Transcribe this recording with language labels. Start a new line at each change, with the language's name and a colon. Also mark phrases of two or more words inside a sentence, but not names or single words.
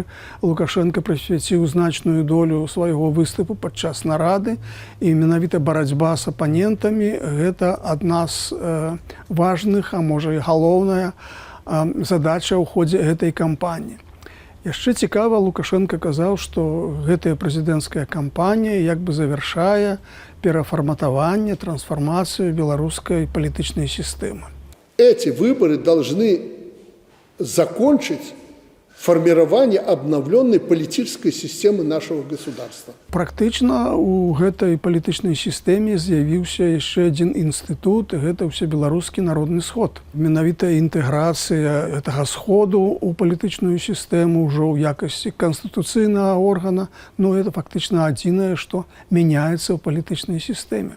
Belarusian: Лукашенко прысвяціў значную долю свайго выступу падчас нарады, і менавіта барацьба з апанентамі гэта адна з важных, а можа і галоўная задача ў ходзе гэтай кампаніі. Яшчэ цікава, Лукашенко казаў, што гэтая прэзідэнцкая кампанія як бы завяршае перафарматаванне,
Russian: трансформацию белорусской политической системы. Эти выборы должны закончить формирование обновленной политической системы нашего государства.
Belarusian: Практычна у гэтай палітычнай сістэме з'явіўся яшчэ адзін інстытут, і гэта ўсебеларускі народны сход. Менавіта інтэграцыя гэтага сходу ў палітычную сістэму ўжо ў якасці канстытуцыйнага органа, ну это фактычна адзінае, што мяняецца ў палітычнай сістэме.